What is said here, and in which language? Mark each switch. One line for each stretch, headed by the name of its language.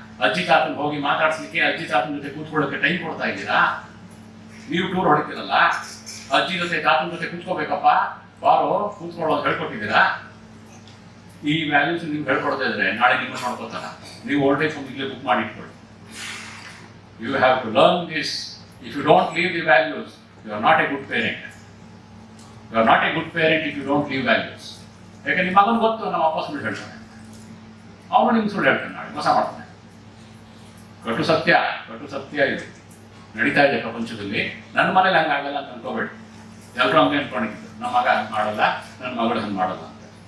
Kannada: ಅಜ್ಜಿ ತಾತನ ಹೋಗಿ ಮಾತಾಡ್ಸ್ಲಿಕ್ಕೆ, ಅಜ್ಜಿ ತಾತನ ಜೊತೆ ಕೂತ್ಕೊಳ್ಳೋಕೆ ಟೈಮ್ ಕೊಡ್ತಾ ಇದ್ದೀರಾ? ನೀವು ಟೂರ್ ಹೊಡಿತೀರಲ್ಲ, ಅಜ್ಜಿ ಜೊತೆ ತಾತನ ಜೊತೆ ಕೂತ್ಕೋಬೇಕಪ್ಪ ಬಾರೋ ಕೂತ್ಕೊಳ್ಳೋ ಅಂತ ಹೇಳ್ಕೊಟ್ಟಿದ್ದೀರಾ? ಈ ವ್ಯಾಲ್ಯೂಸ್ ನೀವು ಹೇಳ್ಕೊಡ್ತಾ ಇದ್ರೆ ನಾಳೆ ನಿಮ್ಮ ನೋಡ್ಕೋತಾರ. ನೀವು ಓಲ್ಡ್ ಏಜ್ ಹೋಮ್ ಇಲ್ಲೇ ಬುಕ್ ಮಾಡಿ ಇಟ್ಕೊಳ್ಳಿ.
English: You have to learn this. If you don't leave the values, you are not a good parent. You are not a good parent if you don't leave values.
Kannada: ಯಾಕೆ ನಿಮ್ಮ ಮಗನ ಗೊತ್ತು ನಮ್ಮ ಅಪ್ಪ ಸುಳ್ಳು ಹೇಳ್ತಾನೆ, ಅವನು ನಿಮ್ಗೆ ಸುಳ್ಳು ಹೇಳ್ತಾನೆ, ನಾಳೆ ಮೋಸ ಮಾಡ್ತಾನೆ. ಕಟು ಸತ್ಯ ಇದೆ, ನಡೀತಾ ಇದೆ ಪ್ರಪಂಚದಲ್ಲಿ. ನನ್ನ ಮನೇಲಿ ಹಂಗಾಗಲ್ಲ ಅಂತ ಅನ್ಕೋಬೇಡಿ. ಎಲ್ಲರೂ ಹಂಗೆ ಅನ್ಕೊಂಡಿದ್ದು, ನಮ್ಮ ಮಗ ಹಂಗೆ ಮಾಡಲ್ಲ, ನನ್ನ ಮಗಳು ಹಂಗೆ ಮಾಡಲ್ಲ ಅಂತ.